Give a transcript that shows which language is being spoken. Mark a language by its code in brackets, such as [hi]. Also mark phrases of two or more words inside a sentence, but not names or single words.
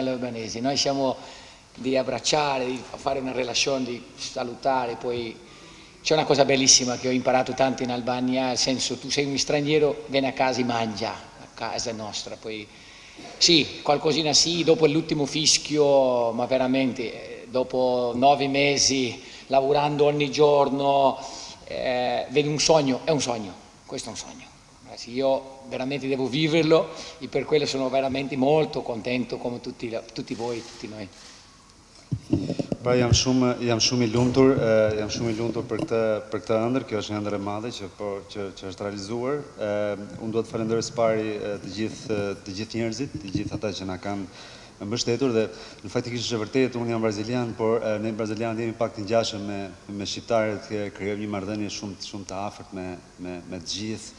[it] agli albanesi, noi siamo di abbracciare, di fare una relazione, di salutare, poi c'è una cosa bellissima che ho imparato tanto in Albania, nel senso tu sei un straniero, vieni a casa e mangia, a casa nostra, poi sì, qualcosina sì, dopo l'ultimo fischio, ma veramente dopo 9 mesi lavorando ogni giorno, vedi un sogno, è un sogno, questo è un sogno. Io veramente devo viverlo e per quello sono veramente molto contento come tutti voi, tutti noi. [sq] Pra jam shumë i lumtur, për këtë ëndër, kjo është një ëndër e madhe që është realizuar. Unë do të falenderoj së pari të gjithë njerëzit, të gjithë ata që na kanë mbështetur dhe në faktikisht është vërtet unë jam brazilian, por ne brazilianët jemi pak të ngjashëm me shqiptarët, krijojmë një marrëdhënie shumë të afërt me të gjithë.